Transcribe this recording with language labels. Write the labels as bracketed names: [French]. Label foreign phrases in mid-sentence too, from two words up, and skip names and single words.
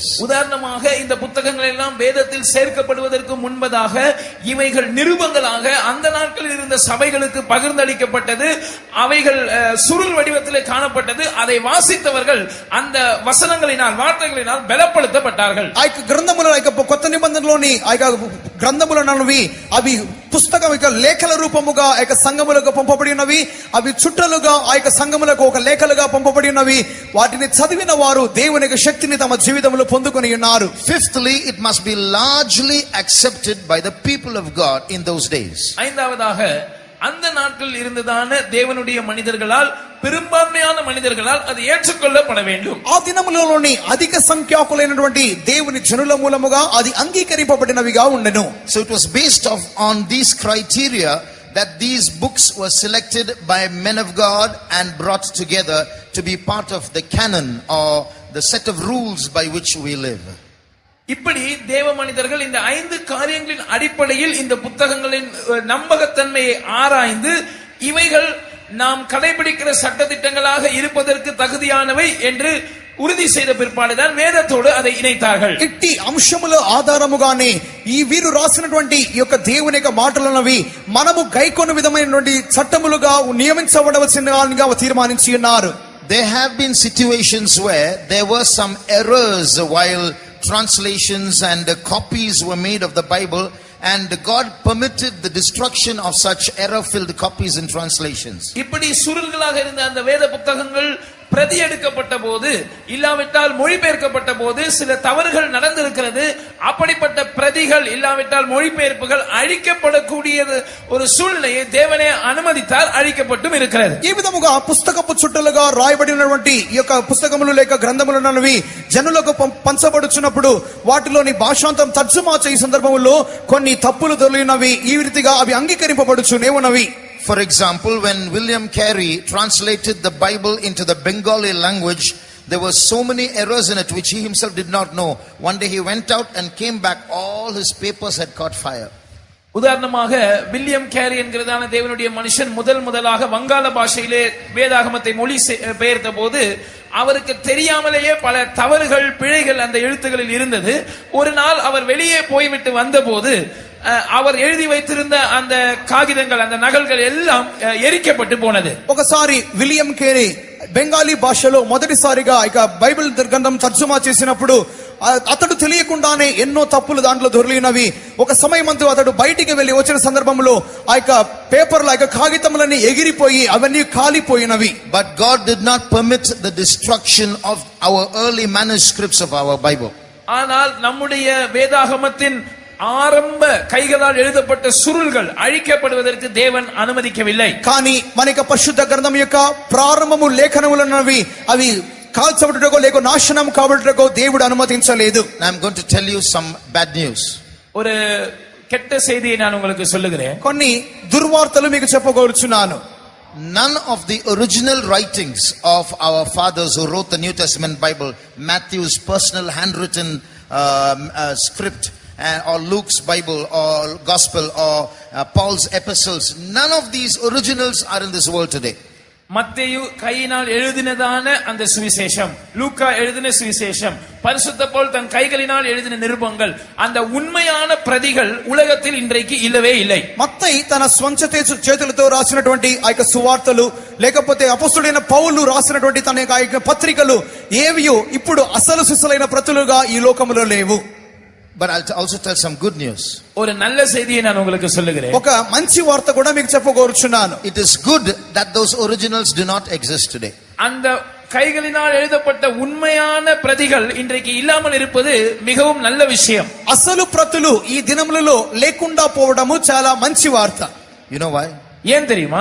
[Tamil] உதாரணமாக, இந்த புத்தகங்கள் எல்லாம் வேதத்தில் சேர்க்கப்படுவதற்கு முன்பதாக இவைகள் நிருபங்களாக அந்த நாட்களில் இருந்த சபைகளுக்கு பகிர்ந்தளிக்கப்பட்டது. அவைகள் சுருள் வடிவத்திலே காணப்பட்டது. அதை வாசித்தவர்கள் அந்த வசனங்களினால் வார்த்தைகளினால் பலப்படுத்தப்பட்டார்கள். [Telugu] ఆ యొక్క గ్రంథముల కొత్త నిబంధనలోని ఆ యొక్క గ్రంథములనవి అవి పుస్తకం యొక్క లేఖల రూపముగా ఆ యొక్క సంఘములకు పంపబడినవి. అవి చుట్టలుగా ఆ యొక్క సంఘములకు ఒక లేఖలుగా పంపబడినవి. వాటిని చదివిన వారు దేవుని యొక్క శక్తిని తమ జీవితంలో పొందుకొని ఉన్నారు. [English] Fifthly, it must be largely accepted by the people of God in those days. [Tamil] ஐந்தாவதாக, அந்த நாட்களில் இருந்ததான தேவனுடைய மனிதர்களால், பெரும்பான்மையான மனிதர்களால் அது ஏற்றுக்கொள்ளப்பட வேண்டும். [Telugu] ఆ దినములలోని అధిక సంఖ్యాకులైనటువంటి దేవుని జనుల మూలముగా అది అంగీకరింపబడినవిగా ఉండెను. [English] So it was based on these criteria that these books were selected by men of God and brought together to be part of the canon or the set of rules by which we live. [Tamil] இப்படி தேவ மனிதர்கள் இந்த 5 காரியங்களின் அடிப்படையில் இந்த புத்தகங்களின் நம்பகத்தன்மையை ஆராய்ந்து இவைகள் நாம் கடைபிடிக்கிற சட்டதிட்டங்களாக இருப்பதற்கு தகுதியானவை என்று ఉరిది செய்த பிற்பாடுதான் వేదతోడు அதை ఇనైతాர்கள். [Telugu] ఇట్టి అంశముల ఆధారముగానే ఈ వీరు రాసినటువంటి ఈ యొక్క దేవుని యొక్క మాటలనవి మనము గైకొన్న విధమైనటువంటి చట్టములుగా నియమించబడవలసినగా తీర్మానించి ఉన్నారు. [English] There have been situations where there were some errors while translations and copies were made of the Bible, and God permitted the destruction of such error-filled copies and translations. [Tamil] இப்படி சுருள்களாக இருந்த அந்த வேத புத்தகங்கள் பிரதி எடுக்கப்பட்ட போது இல்லாவிட்டால் மொழிபெயர்க்கப்பட்ட போது சில தவறுகள் நடந்திருக்கிறது. அப்படிப்பட்ட பிரதிகள் இல்லாவிட்டால் மொழிபெயர்ப்புகள் அழிக்கப்படக்கூடிய ஒரு சூழ்நிலையை தேவனே அனுமதித்தால் அழிக்கப்பட்டும் இருக்கிறது. [Telugu] ఈ విధముగా పుస్తకపు చుట్టలుగా రాయబడినటువంటి ఈ యొక్క పుస్తకములు లేక గ్రంథములనవి జనులకు పంచబడుచున్నప్పుడు వాటిలోని భాషాంతరం తర్జుమా చేసే సందర్భంలో కొన్ని తప్పులు దొరికినవి ఈ రీతిగా అవి అంగీకరింపబడుచునేవునవి. [English] For example, when William Carey translated the Bible into the Bengali language, there were so many errors in it which he himself did not know. One day he went out and came back, all his papers had caught fire. [Tamil] உதாரணமாக வில்லியம் கேரி என்கிறதான தேவனுடைய மனுஷன் முதலாக வங்காள பாஷையிலே வேதாகமத்தை மொழி பெயர்த்த போது அவருக்கு தெரியாமலேயே பல தவறுகள் பிழைகள் அந்த எழுத்துக்களில் இருந்தது. ஒரு நாள் அவர் வெளியே போய்விட்டு வந்தபோது அவர் எழுதி வைத்திருந்த அந்த காகிதங்கள் அந்த நகல்கள் எல்லாம் எரிக்கப்பட்டு போனது. [Telugu] ఒకసారి విలియం కేరీ బెంగాలీ భాషలో మొదటిసారిగా ఇక బైబిల్ గ్రంథం తర్జుమా చేసినప్పుడు అతడు తెలియకుండానే ఎన్నో తప్పులు దాంట్లో దొరికినవి. ఒక సమయమందు అతడు బయటికి వెళ్లి వచ్చిన సందర్భంలో ఆ యొక్క పేపర్ల యొక్క కాగితములన్నీ ఎగిరిపోయి అవన్నీ కాలిపోయినవి. [English] But God did not permit the destruction of our early manuscripts of our Bible. [Tamil] ஆனால் நம்முடைய வேதாகமத்தின் ஆரம்ப கைகளால் எழுதப்பட்ட சுருள்கள் அழிக்கப்படுவதற்கு தேவன் அனுமதிக்கவில்லை. [Telugu] కానీ మనకి పరిశుద్ధ గ్రంథం యొక్క ప్రారంభము లేఖనములన్నవి అవి కాల్చబడుటకో లేక నాశనం కాబడుటకో దేవుడు అనుమతించలేదు. [English] I'm going to tell you some bad news. [Tamil] ஒரு கெட்ட செய்தியை நான் உங்களுக்கு சொல்லுகிறேன். [Telugu] కొన్ని దుర్వార్తలు మీకు చెప్పగోరుచున్నాను. [English] None of the original writings of our fathers who wrote the New Testament Bible, Matthew's personal handwritten script, or Luke's Bible or Gospel or Paul's epistles, none of these originals are in this world today. [Tamil] மத்தேயு கையினால் எழுதினதான அந்த சுவிசேஷம், லூக்கா எழுதின சுவிசேஷம், பரிசுத்த பவுல் தன் கைகளினால் எழுதின நிருபங்கள், அந்த உண்மையான பிரதிகள் உலகத்தில் இன்றைக்கு இல்லவே இல்லை. [Telugu] మత్తయి తన స్వంత చేతులతో రాసినటువంటి ఆ యొక్క సువార్తలు లేకపోతే అపొస్తలుడైన పౌలు రాసినటువంటి తన యొక్క పత్రికలు ఏవియో ఇప్పుడు అసలు సిసలైన ప్రతులుగా ఈ లోకములో లేవు. [English] But I'll also tell some good news. [Tamil] ஒரு நல்ல செய்தியை நான் உங்களுக்கு சொல்லுகிறேன். [Telugu] ఒక మంచి వార్త కూడా మీకు చెప్పగోరుచున్నాను. [English] It is good that those originals do not exist today. [Tamil] அந்த கைகளினால் எழுதப்பட்ட உண்மையான பிரதிகள் இன்றைக்கு இல்லாமல் இருப்பது மிகவும் நல்ல விஷயம். [Telugu] అసలు ప్రతులు ఈ దినములలో లేకుండా పోవడము చాలా మంచి వార్త. [English] You know why? [Tamil] ఏం தெரியுமா?